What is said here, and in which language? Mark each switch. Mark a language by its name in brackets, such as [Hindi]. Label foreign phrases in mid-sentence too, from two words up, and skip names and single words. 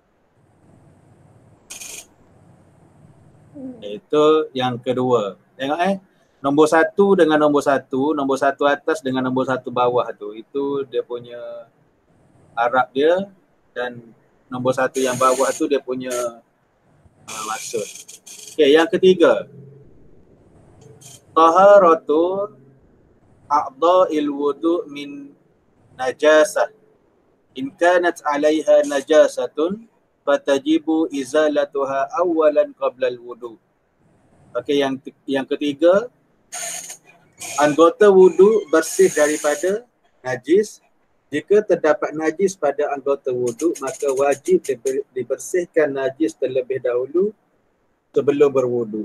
[Malay] Itu yang kedua. Tengok nombor satu dengan nombor satu atas dengan nombor satu bawah tu. Itu dia punya Arab dia, dan nombor satu yang bawah tu dia punya maksud. Okey, yang ketiga. [Arabic] طهارة أعضاء الوضوء من النجاسة. إن كانت عليها نجاسة فتجب إزالتها أولا قبل الوضوء. [Malay] Okey, yang ketiga, anggota wudu bersih daripada najis. Jika terdapat najis pada anggota wudu, maka wajib dibersihkan najis terlebih dahulu sebelum berwudu.